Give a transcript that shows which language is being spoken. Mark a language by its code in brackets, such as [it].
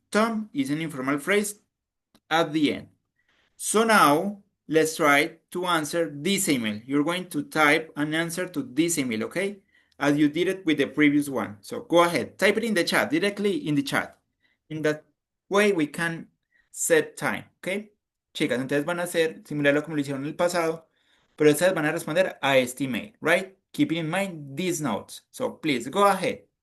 [en] Tom is an informal phrase at the end. So now let's try to answer this email. You're going to type an answer to this email, okay? As you did it with the previous one. So go ahead, type it in the chat, directly in the chat. In that way we can set time, okay? [es] Chicas, entonces van a hacer, simularlo como lo hicieron en el pasado, pero ustedes van a responder a este email, right? [en] Keeping in mind these notes. So please go ahead.